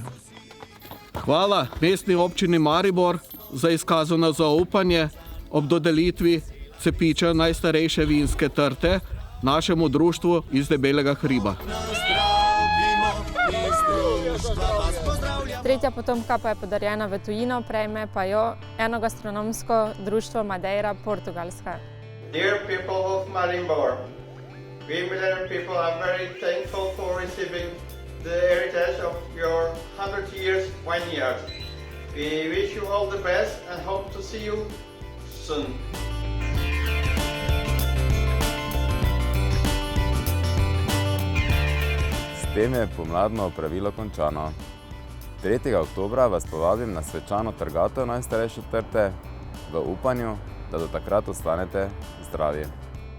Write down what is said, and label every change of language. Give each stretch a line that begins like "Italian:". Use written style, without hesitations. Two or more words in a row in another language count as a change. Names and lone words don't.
Slovenian: Hvala mestni občini Maribor za izkazano zaupanje ob dodelitvi cepiča najstarejše vinske trte našemu društvu iz Debelega hriba. Tretja potomka pa je podarjena v tujino, prejme pa jo enogastronomsko društvo Madeira, Portugalska.
English: Dear people of Maribor, we Millennium people are very thankful for receiving the heritage of your 100 years vineyard. We wish you all the best and hope to see you soon.
Slovenian: S tem je pomladno opravilo končano. 3. oktobra vas povabim na svečano trgatev najstarejše trte v upanju, da do takrat ostanete zdravi.